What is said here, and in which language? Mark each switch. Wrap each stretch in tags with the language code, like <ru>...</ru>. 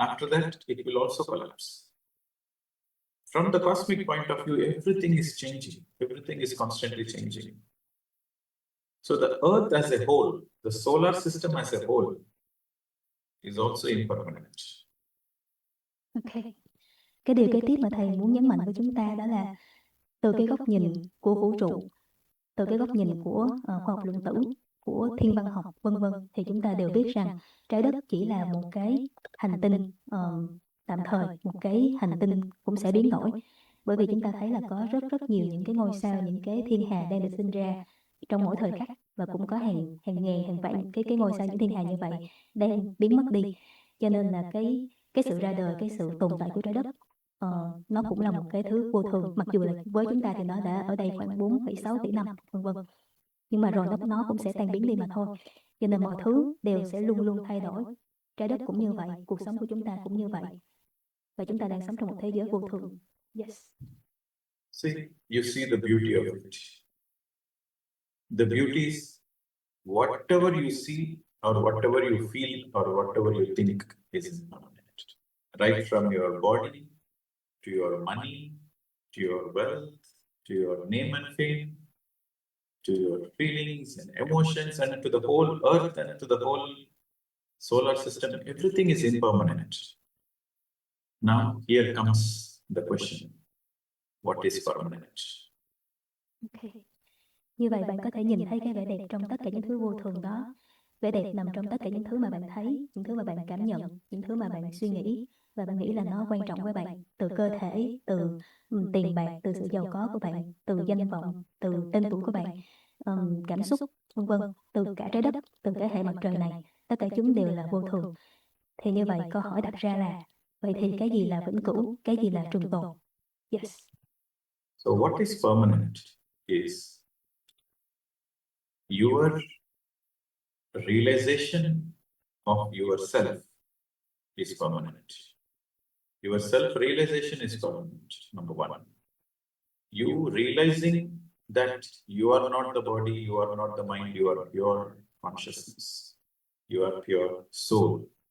<en>After that, it will also collapse. From the cosmic point of view, everything is changing. Everything is constantly changing. So the Earth as a whole, the solar system as a whole, is also impermanent. Ok.</en> <vi>Cái điều kế tiếp mà thầy muốn nhấn mạnh với chúng ta đó là từ cái góc nhìn của vũ trụ, từ cái góc nhìn của khoa học luận tử, của thiên văn học, vân vân, thì chúng ta đều biết rằng trái đất chỉ là một cái hành tinh tạm thời, một cái hành tinh cũng sẽ biến đổi. Bởi vì chúng ta thấy là có rất nhiều những cái ngôi sao, những cái thiên hà đang được sinh ra trong mỗi thời khắc, và cũng có hàng ngàn, hàng vạn cái ngôi sao, những thiên hà như vậy đang biến mất đi. Cho nên là cái sự ra đời, cái sự tồn tại của trái đất, nó cũng là một cái thứ vô thường. Mặc dù là với chúng ta thì nó đã ở đây khoảng 4,6 tỷ năm, vân vân. Nhưng mà rồi nó cũng sẽ tan biến đi mà thôi. Cho nên mọi thứ đều sẽ luôn luôn thay đổi. Trái đất cũng như vậy, cuộc sống của chúng ta cũng như vậy. Và chúng ta đang sống trong một thế giới vô thường.</vi> <en>Yes. See, you see the beauty of it. The beauty is whatever you see or whatever you feel or whatever you think is impermanent. Right from your body, to your money, to your wealth, to your name and fame, to your feelings and emotions, and to the whole earth and to the whole solar system, everything is impermanent. Now, here comes the question, what is permanent?</en> <vi>Okay. Như vậy bạn có thể nhìn thấy cái vẻ đẹp trong tất cả những thứ vô thường đó. Vẻ đẹp nằm trong tất cả những thứ mà bạn thấy, những thứ mà bạn cảm nhận, những thứ mà bạn suy nghĩ và bạn nghĩ là nó quan trọng với bạn, từ cơ thể, từ tiền bạc, từ sự giàu có của bạn, từ danh vọng, từ tên tuổi của bạn, cảm xúc, vân vân, từ cả trái đất, từ cả hệ mặt trời này, tất cả chúng đều là vô thường. Thì như vậy câu hỏi đặt ra là vậy thì cái gì là vĩnh cửu, cái gì là trường tồn?</vi> <en>Yes. So what is permanent is your realization of yourself is permanent. Your self-realization is permanent, number one. You realizing that you are not the body, you are not the mind, you are pure consciousness, you are pure soul.</en>